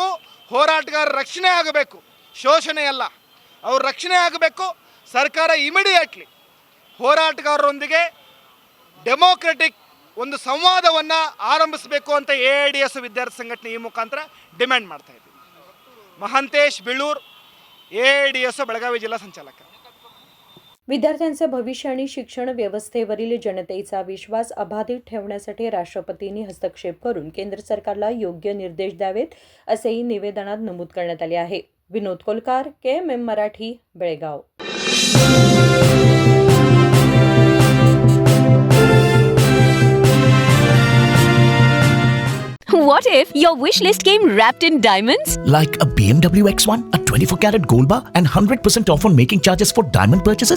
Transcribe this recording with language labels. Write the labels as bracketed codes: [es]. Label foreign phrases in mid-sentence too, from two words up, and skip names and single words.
[kn] ಹೋರಾಟಗಾರರ ರಕ್ಷಣೆ ಆಗಬೇಕು, ಶೋಷಣೆ ಅಲ್ಲ, ಅವ್ರ ರಕ್ಷಣೆ ಆಗಬೇಕು. ಸರ್ಕಾರ ಇಮಿಡಿಯೇಟ್ಲಿ ಹೋರಾಟಗಾರರೊಂದಿಗೆ ಡೆಮೋಕ್ರೆಟಿಕ್ ಒಂದು ಸಂವಾದವನ್ನು ಆರಂಭಿಸಬೇಕು ಅಂತ AIDSO ವಿದ್ಯಾರ್ಥಿ ಸಂಘಟನೆ ಈ ಮುಖಾಂತರ ಡಿಮ್ಯಾಂಡ್ ಮಾಡ್ತಾ ಇದ್ದೀವಿ. [mr] ಮಹಾಂತೇಶ್ ಬಿಳೂರ್, AIDSO ಬೆಳಗಾವಿ जिल्हा संचालक. विद्यार्थ्यांचं भविष्य आणि शिक्षण व्यवस्थेवरील जनतेचा विश्वास अबाधित ठेवण्यासाठी राष्ट्रपतींनी हस्तक्षेप करून केंद्र सरकारला योग्य निर्देश द्यावेत असेही निवेदनात नमूद करण्यात आले आहे. विनोद कोलकार, KMM मराठी, बेळगाव. [en] What if your wish list came wrapped in diamonds? Like a BMW X1, a 24-carat gold bar, and 100% off on making charges for diamond purchases?